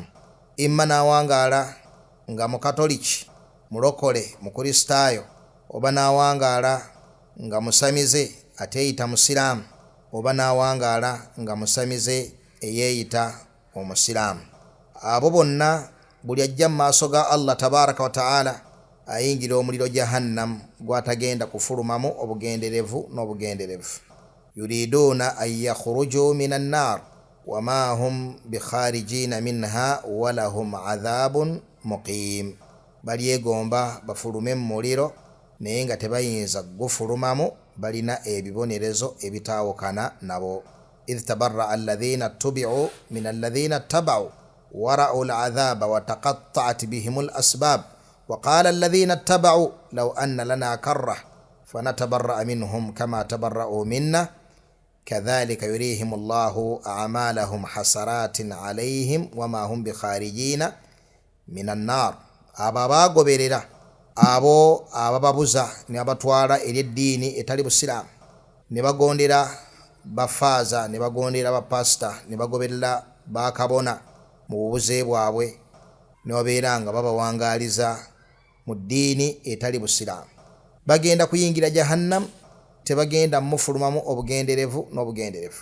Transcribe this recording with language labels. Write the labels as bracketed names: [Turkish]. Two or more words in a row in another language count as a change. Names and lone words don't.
[Ganda] Imma n'awangaala nga mukatoliki, mulokole, mukristaayo, oba n'awangaala nga musamize ateeyita musiraamu, oba n'awangaala nga musamize eyeeyita omusiraamu. Abo bonna buli ajja mu maaso ga Allah [Arabic] تبارك وتعالى [Ganda] ayingira omuliro jahannam gw'atagenda kufulumamu obugenderevu n'obugenderevu. [Arabic] يريدون أن يخرجوا من النار وما هم بخارجين منها ولهم عذاب مقيم. [Ganda] Balyegomba bafulume mu muliro naye nga tebayinza gufulumamu, balina ebibonerezo ebitaawukana nabo. [Arabic] إذ تبرأ الذين اتبعوا من الذين اتبعوا ورأوا العذاب وتقطعت بهم الأسباب وقال الذين اتبعوا لو أن لنا كرة فنتبرأ منهم كما تبرءوا منا كذلك يريهم الله أعمالهم حسرات عليهم وما هم بخارجين من النار. [Ganda] Abo abagoberera, abo abababuza ne abatwala eri eddiini etali busiraamu, ne bagondera bafaaza, ne bagondera bapasita, ne bagoberera bakabona mu bubuze bwabwe, ne babeera nga babawangaaliza mu ddiini etali busiraamu, bagenda kuyingira jahannam, tebagenda mufulumamu obugenderevu n'obugenderevu.